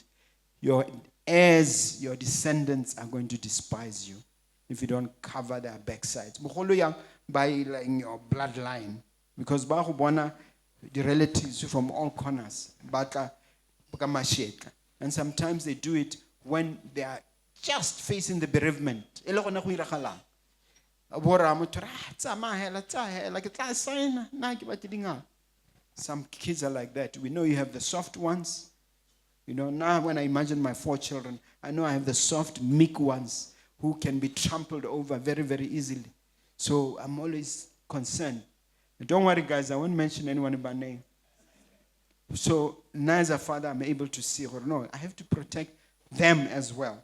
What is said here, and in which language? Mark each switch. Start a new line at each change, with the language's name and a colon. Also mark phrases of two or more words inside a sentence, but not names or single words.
English: Your heirs, your descendants are going to despise you if you don't cover their backsides. By in your bloodline, because the relatives from all corners, and sometimes they do it when they are just facing the bereavement.
Southern Sotho: Bora motho tsamaya hela ke tla sign na ke batlile nga.
English: Some kids are like that. We know you have the soft ones. You know, now when I imagine my 4 children, I know I have the soft, meek ones who can be trampled over very, very easily. So I'm always concerned. Don't worry, guys, I won't mention anyone by name. So now as a father, I'm able to see, or no, I have to protect them as well.